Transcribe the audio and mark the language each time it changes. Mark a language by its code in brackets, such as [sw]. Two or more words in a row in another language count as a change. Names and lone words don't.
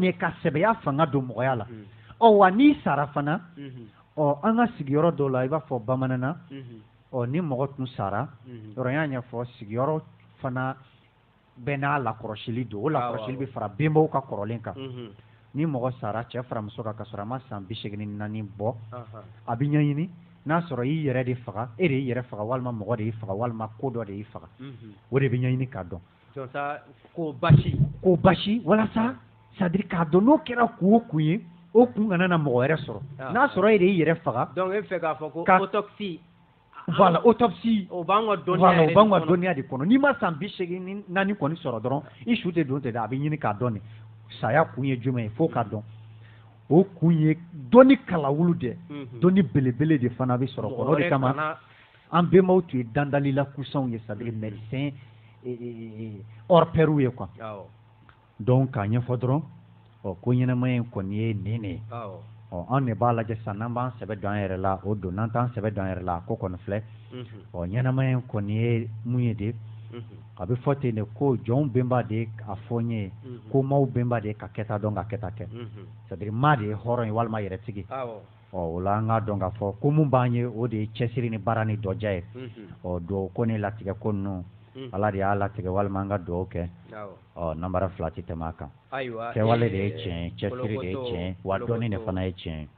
[bm] ye ka sɛbɛya fanga don mɔgɔya la wa n'i sara fana an ka sigiyɔrɔ dɔw la i b'a fɔ bamanan na ni mɔgɔ tun sara yɔrɔ y'a ɲɛfɔ sigiyɔrɔ fana bɛɛ n'a lakɔrɔsili don o lakɔrɔsili bɛ fara benbaw ka kɔrɔlen kan ni mɔgɔ sara cɛ fara muso kan ka sɔrɔ a ma san 84 bɔ a bɛ ɲɛɲini n'a sɔrɔ i yɛrɛ de faga e de y'i yɛrɛ faga walima mɔgɔ de y'i faga walima ko dɔ de y'i faga o de bɛ ɲɛɲini k'a dɔn ko basi walasa [fr] c'est à dire [bm] k'a dɔn n'o kɛra kun o kun ye o kun kana na mɔgɔ wɛrɛ sɔrɔ n'a sɔrɔ e de y'i yɛrɛ faga donc e fɛ k'a fɔ ko autopsie [fr] voilà autopsie [bm] o b'an ka dɔnniya de kɔnɔ n'i ma san 84 kɔni sɔrɔ dɔrɔn i su tɛ don ten dɛ a bɛ ɲini k'a dɔn de saya kun ye jumɛn ye fo k'a dɔn o kun ye dɔnni kalawulu de dɔnni belebele de fana bɛ sɔrɔ kɔnɔ o de kama an bɛnbaw tun ye dandalila kusanw ye [fr] c'est à dire médecin hors pair [bm] ye [fr] quoi donc [bm] k'a ɲɛfɔ dɔrɔn ko ɲɛnamaya in kɔni ye nin de ye an de b'a lajɛ sisan n'an b'an sɛbɛ don an yɛrɛ la o don n'an t'an sɛbɛ don an yɛrɛ la ko kɔni filɛ ɲɛnamaya in kɔni ye mun ye de a bɛ fɔ ten de ko jɔnw bɛnba de a fɔ n ye ko maaw bɛnba de ka kɛta dɔn ka kɛta kɛ [fr] c'est à dire [bm] maa de ye hɔrɔn ye walima yɛrɛtigi o la an k'a dɔn k'a fɔ ko mun b'an ye o de ye cɛsiri ni baara ni dɔja ye duwawu ko ni latigɛ ko ninnu ala de y'a latigɛ walima an ka duwawu kɛ nanbara fila tɛ tɛmɛ a kan kɛwale de ye tiɲɛ ye cɛsiri de ye tiɲɛ ye wa dɔnni de fana ye tiɲɛ ye